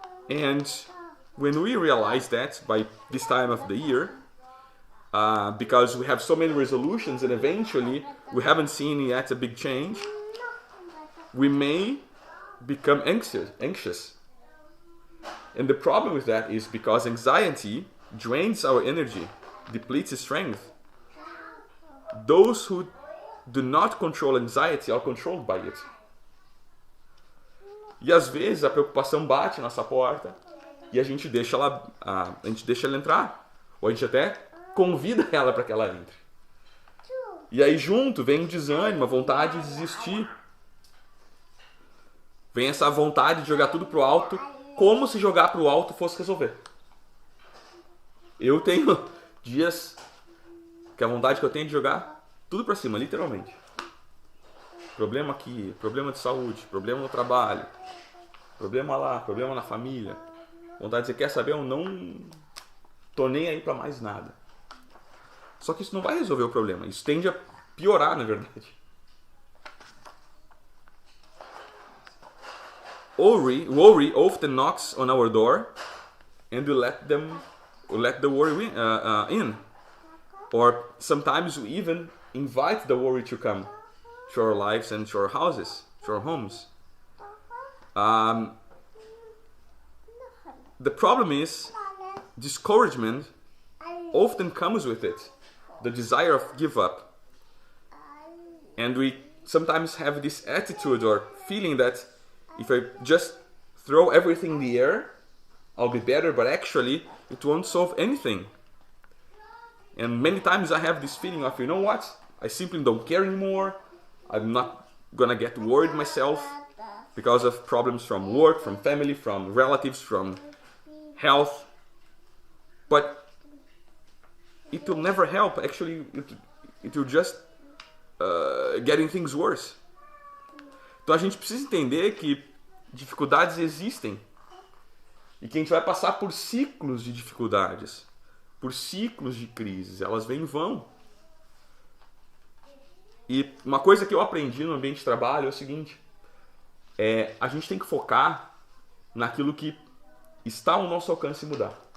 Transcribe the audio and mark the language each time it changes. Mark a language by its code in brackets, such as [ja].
[en] And when we realize that by this time of the year, because we have so many resolutions and eventually we haven't seen yet a big change, we may become anxious. And the problem with that is because anxiety drains our energy, depletes strength. Those who do not control anxiety are controlled by it. [pt] E às vezes a preocupação bate na nossa porta e a gente deixa ela entrar. Ou a gente até convida ela para que ela entre. E aí junto vem o desânimo, a vontade de desistir. Vem essa vontade de jogar tudo pro alto, como se jogar pro alto fosse resolver. Eu tenho dias que a vontade que eu tenho é de jogar tudo pra cima, literalmente. Problema aqui, problema de saúde, problema no trabalho, problema lá, problema na família. Vontade de dizer, quer saber, eu não tô nem aí pra mais nada. Só que isso não vai resolver o problema, isso tende a piorar, na verdade. [en] Worry often knocks on our door and we let the worry in. Or sometimes we even invite the worry to come to our lives and to our houses, to our homes. The problem is discouragement often comes with it, the desire of give up. And we sometimes have this attitude or feeling that if I just throw everything in the air, I'll be better, but actually it won't solve anything. And many times I have this feeling of, you know what, I simply don't care anymore, I'm not gonna get worried myself because of problems from work, from family, from relatives, from health. But it will never help, actually it will just getting things worse. [pt] Então a gente precisa entender que dificuldades existem e que a gente vai passar por ciclos de dificuldades, por ciclos de crises, elas vêm e vão. E uma coisa que eu aprendi no ambiente de trabalho é o seguinte, a gente tem que focar naquilo que está ao nosso alcance mudar.